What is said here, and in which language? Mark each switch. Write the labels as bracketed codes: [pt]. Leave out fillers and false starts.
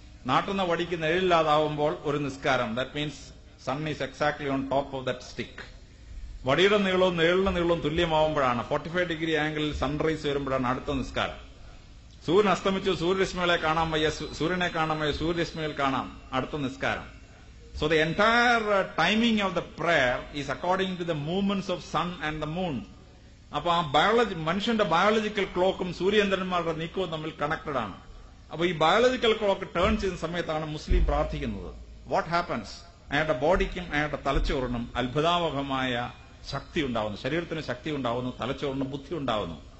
[ml] നാട്ടുന്ന വടിക്ക് നിഴലില്ലാതാവുമ്പോൾ ഒരു നിസ്കാരം, [en] That means sun is exactly on top of that stick. [ml] വടിയുടെ നീളവും നിഴലിന്റെ നീളവും തുല്യമാവുമ്പോഴാണ് 45 ഡിഗ്രി ആംഗിളിൽ സൺറൈസ് വരുമ്പോഴാണ് അടുത്ത നിസ്കാരം. സൂര്യൻ അസ്തമിച്ചു, സൂര്യരശ്മികളെ കാണാൻ വയ്യ, സൂര്യനെ കാണാൻ വയ്യ, സൂര്യരശ്മികൾ കാണാം, അടുത്ത നിസ്കാരം. [en] So the entire timing of the prayer is according to the movements of sun and the moon. [ml] അപ്പൊ ആ മനുഷ്യന്റെ ബയോളജിക്കൽ ക്ലോക്കും സൂര്യചന്ദ്രന്മാരുടെ നീക്കവും തമ്മിൽ കണക്റ്റഡ് ആണ്. അപ്പൊ ഈ ബയോളജിക്കൽ ക്ലോക്ക് ടേൺ ചെയ്യുന്ന സമയത്താണ് മുസ്ലിം പ്രാർത്ഥിക്കുന്നത്. [en] What happens? [ml] അയാളുടെ ബോഡിക്കും അയാളുടെ തലച്ചോറിനും അത്ഭുതാവഹമായ ശക്തി ഉണ്ടാവുന്നു, ശരീരത്തിന് ശക്തി ഉണ്ടാവുന്നു, തലച്ചോറിന് ബുദ്ധി ഉണ്ടാവുന്നു.